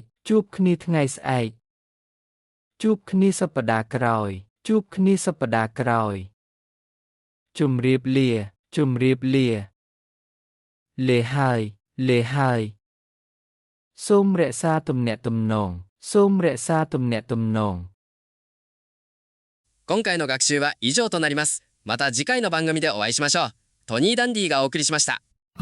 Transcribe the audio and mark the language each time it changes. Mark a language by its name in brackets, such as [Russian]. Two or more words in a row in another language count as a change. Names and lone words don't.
[Khmer] ជួបគ្នាថ្ងៃស្អែកជួបគ្នាសប្តាហ៍ក្រោយជួបគ្នាសប្តាហ៍ក្រោយជម្រាបលាជម្រាបលាលេហើយលេហើយសូមរក្សាទំនាក់ទំនងសូមរក្សាទំនាក់ទំនង [Japanese] 今回の学習は以上となります。また次回の番組でお会いしましょう。トニー・ダンディがお送りしました。